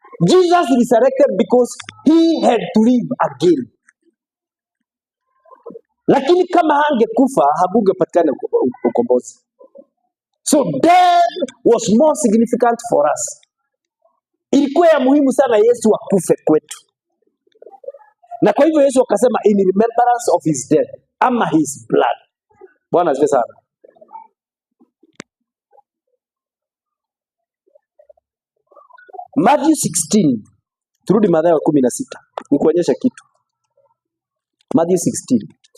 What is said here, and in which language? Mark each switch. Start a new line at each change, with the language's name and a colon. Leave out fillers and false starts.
English: Jesus resurrected because he had to live again.
Swahili: Lakini kama hangekufa, hakungepatikana ukombozi.
English: So death was more significant for us.
Swahili: Ilikuwa ya muhimu sana Yesu akufe kwetu. Na kwa hivyo Yesu akasema
English: in remembrance of his death,
Swahili: ama
English: his blood.
Swahili: Bwana asifiwe sana. Matthew 16. Turudi Mathayo 16. Nikuonyesha kitu. Matthew 16.